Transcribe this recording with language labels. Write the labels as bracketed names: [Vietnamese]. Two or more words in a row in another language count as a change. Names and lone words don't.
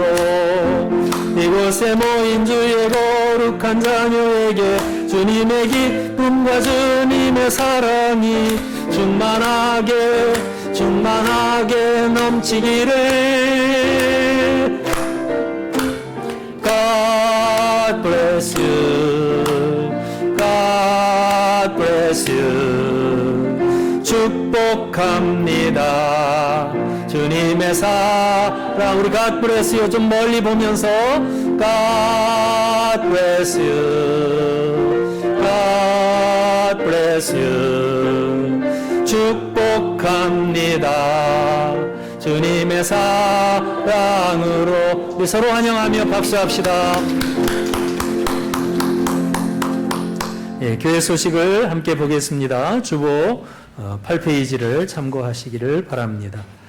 [Korean] 이곳에 모인 주의 거룩한 자녀에게 주님의 기쁨과 주님의 사랑이 충만하게 넘치기를. [English] God bless you, God bless you. [Korean] 축복합니다 주님의 사랑. [English] 우리 God bless you [Korean] 좀 멀리 보면서 [English] God bless you, God bless you. [Korean] 축복합니다 주님의 사랑으로. 우리 서로 환영하며 박수합시다. 예, 교회 소식을 함께 보겠습니다. 주보 8페이지를 참고하시기를 바랍니다.